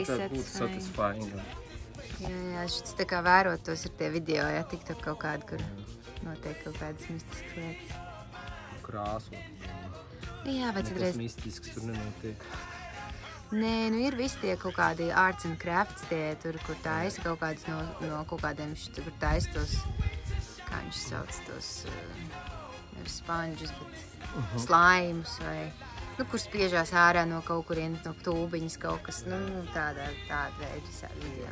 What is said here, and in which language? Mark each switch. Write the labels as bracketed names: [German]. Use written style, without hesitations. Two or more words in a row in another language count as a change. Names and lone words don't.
[Latvian] satisfying. Jā, šis tā kā vērot tos ir tie video, jā, TikTok kaut kādi, kur notiek kaut kādas mistiskas lietas. Krāsot. Jā, vai citreiz... Nekas mistisks tur nenotiek. [English] Nē, nu ir visi tie kaut kādi arts and crafts, tie tur, kur taisa kaut kādas no kaut kādiem, kur taisa tos, kā viņš sauc tos, nevis sponžus, bet slaimus vai, nu, kur spiežās ārā no kaut kurienes, no tūbiņas kaut kas, nu, tāda veida visādi video.